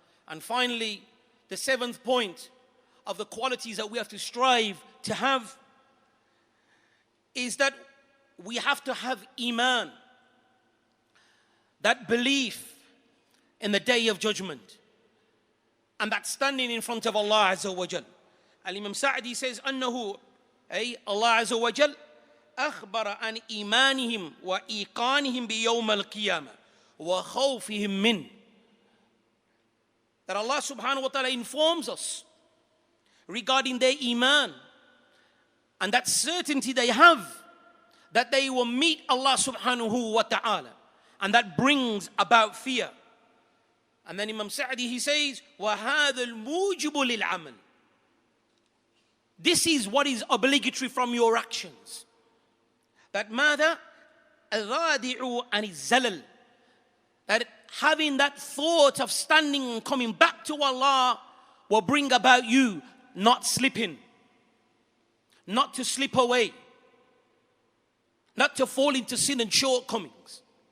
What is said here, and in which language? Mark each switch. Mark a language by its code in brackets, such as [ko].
[en] And finally, the seventh point of the qualities that we have to strive to have is that we have to have iman, that belief in the day of judgment, and that standing in front of Allah Azza wa Jal. Al-Imam Sa'di says, [ar] أنه أي Allah Azza wa Jal أخبر عن إيمانهم وإيقانهم بيوم القيامة وخوفهم منه. [en] That Allah subhanahu wa ta'ala informs us regarding their iman and that certainty they have that they will meet Allah subhanahu wa ta'ala, and that brings about fear. And then Imam Sa'di, he says, [ar] وَهَذَا الْمُوجِبُ لِلْعَمَلِ. [en] This is what is obligatory from your actions. [ar] That ماذا الرادع عن الزلل. [en] That having that thought of standing and coming back to Allah will bring about you not slipping, not to slip away, not to fall into sin and shortcomings.